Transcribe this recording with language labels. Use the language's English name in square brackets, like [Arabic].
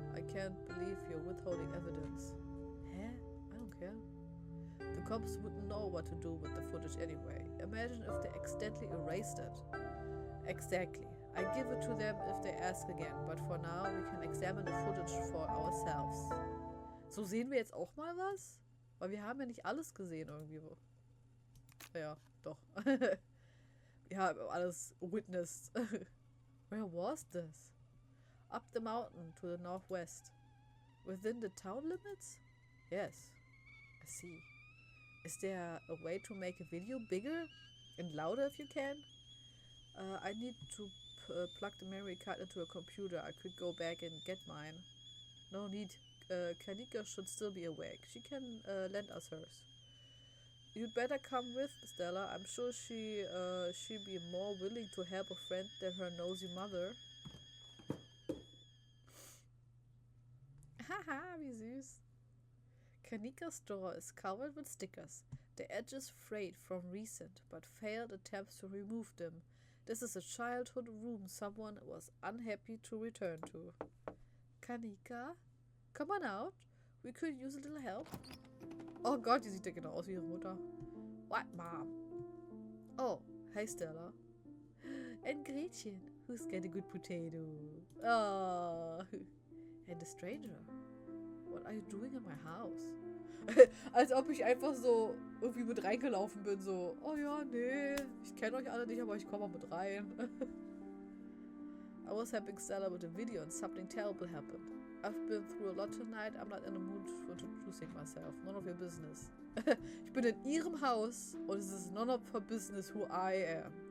[English] I can't believe you're withholding evidence. Huh? I don't care. The cops wouldn't know what to do with the footage anyway. Imagine if they accidentally erased it. Exactly. I give it to them if they ask again, but for now we can examine the footage for ourselves. [German] So sehen wir jetzt auch mal was? Weil wir haben ja nicht alles gesehen irgendwie. Ja, doch. Wir haben alles witnessed. [English] Where was this? Up the mountain to the northwest. Within the town limits? Yes, I see. Is there a way to make a video bigger and louder if you can? I need to plug the memory card into a computer. I could go back and get mine. No need. Kanika should still be awake. She can lend us hers. You'd better come with, Stella. I'm sure she'd be more willing to help a friend than her nosy mother. [German] Haha, wie süß. [English] Kanika's door is covered with stickers. The edges frayed from recent but failed attempts to remove them. This is a childhood room someone was unhappy to return to. Kanika, come on out. We could use a little help. [German] Oh Gott, die sieht ja genau aus wie ihre Mutter. [English] What, Mom? Oh, hi Stella. And Gretchen, who's got a good potato? Oh, and a stranger. What are you doing in my house? [German] Als ob ich einfach so irgendwie mit reingelaufen bin, so, oh ja, nee, ich kenne euch alle nicht, aber ich komme mal mit rein. [English] I was helping Stella with a video and something terrible happened. I've been through a lot tonight, I'm not in the mood for introducing myself. None of your business. [German] Ich bin in ihrem Haus und es ist [English] none of her business who I am.